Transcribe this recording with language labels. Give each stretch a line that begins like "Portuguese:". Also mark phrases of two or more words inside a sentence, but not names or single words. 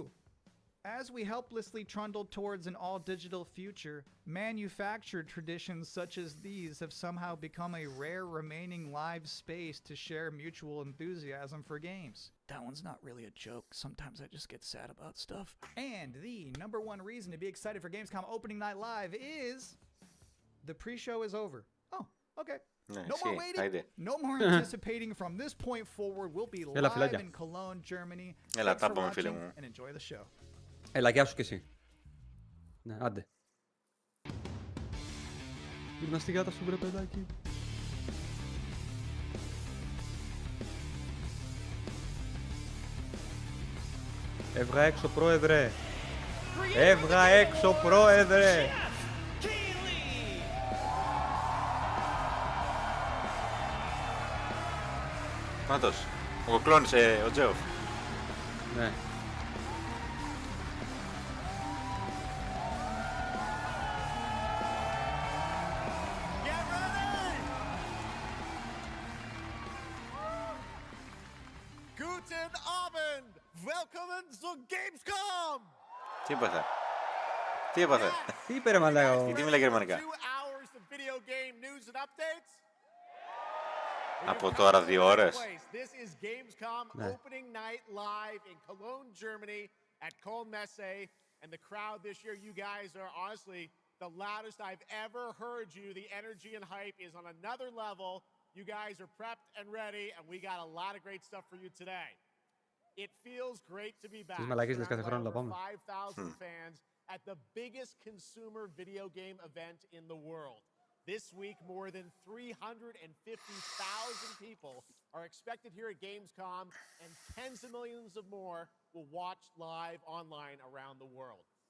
English: As we helplessly trundle towards an all-digital future, manufactured traditions such as these have somehow become a rare remaining live space to share mutual enthusiasm for games. That one's not really a joke. Sometimes I just get sad about stuff. And the number 1 reason to be excited for Gamescom Opening Night Live is the pre-show is over. Oh, okay.
Greek: Ναι,
English: No more
Greek: εσύ,
English: waiting,
Greek: άιντε.
English: no more anticipating. From this point forward, we'll be
Greek: Έλα,
English: live
Greek: φιλάκια.
English: in Cologne, Germany.
Greek: Έλα,
English: Thanks
Greek: τα
English: for
Greek: πούμε, φίλε
English: watching
Greek: μου.
English: and enjoy the show.
Greek: Έλα, γεια σου κι εσύ. Ναι, άντε. Γυρνά στη γάτα σου, βρε παιδάκι. Έβγα έξω, πρόεδρε. Έβγα έξω, πρόεδρε. Νάτος, ο κοκλώνης, ο Τζέοφ. Ναι.
English: Get ready!
German: Guten Abend! Willkommen zu Gamescom!
Greek: Τι έπαθε? Τι έπαθε? Τι είπε ρε μαλάκα. Γιατί μιλάει γερμανικά?
English: 2 hours of video game news and updates.
Greek: Από τώρα 2 ώρες.
English: This is Gamescom
Greek: Ναι.
English: opening night live in Cologne, Germany at Messe. And the crowd this year, you guys are honestly the loudest I've ever heard you. The energy and hype is on another level. You guys are prepped and ready, and we got a lot of great stuff for you today. It feels great to be back.
Greek: Τις μαλακίες λες κάθε
English: Surrounded
Greek: χρόνο
English: by
Greek: να
English: over
Greek: πάμε.
English: 5,000 fans at the biggest consumer video game event in the world. This week, more than 350,000 people are expected here at Gamescom, and tens of millions of more will watch live online around the world.